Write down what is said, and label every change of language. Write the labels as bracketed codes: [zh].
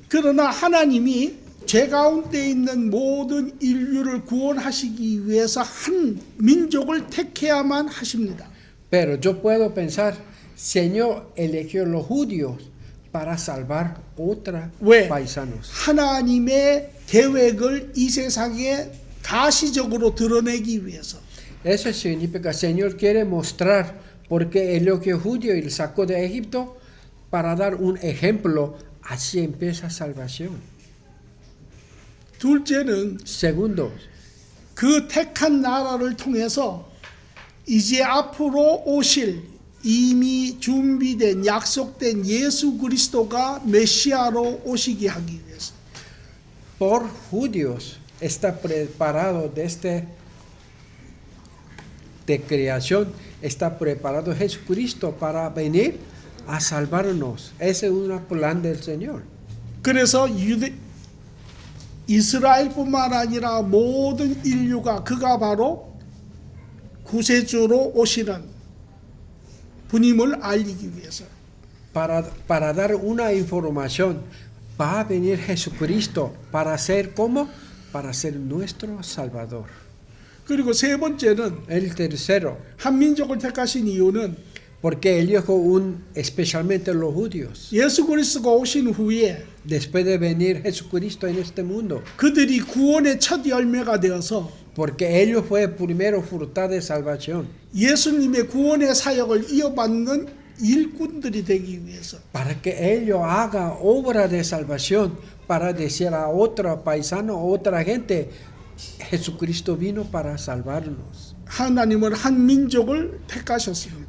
[ko] 그러나 하나님이 죄 가운데 있는 모든 인류를 구원하시기 위해서 한 민족을 택해야만 하십니다. [es] Pero yo puedo pensar, Señor eligió a los judíos para salvar otros [ko] 왜? [es] paisanos. [ko] 하나님의 계획을 이 세상에 가시적으로 드러내기 위해서. [es] Eso significa, Señor quiere mostrar por qué eligió judío y le sacó de Egipto para dar un ejemplo. Así empieza salvación. [ko] 둘째는 [es] Segundo, [ko] 그 택한 나라를 통해서 이제 앞으로 오실 이미 준비된 약속된 예수 그리스도가 메시아로 오시게 하기 위해서. [es] por judíos está preparado de creación, está preparado Jesucristo para venir a salvarnos. Ese es un plan del Señor. [ko] 그래서 이스라엘뿐만 아니라 모든 인류가 그가 바로 구세주로 오시는 분임을 알리기 위해서. [es] Para dar una información, va a venir Jesucristo para ser ¿cómo? Para ser nuestro Salvador. [ko] 그리고 세 번째는 [es] El tercero, [ko] 한 민족을 택하신 이유는 [es] porque eligió especialmente los judíos. [ko] 예수 그리스도가 오신 후에 [es] Después de venir Jesucristo en este mundo, [ko] 그들이 구원의 첫 열매가 되어서 [es] porque ellos fue primero fruto de salvación. [ko] 예수님의 구원의 사역을 이어받는 일꾼들이 되기 위해서. [es] Para que ellos hagan obra de salvación, para decir a otro paisano, a otra gente, Jesucristo vino para salvarnos. [ko] 하나님은 한 민족을 택하셨습니다.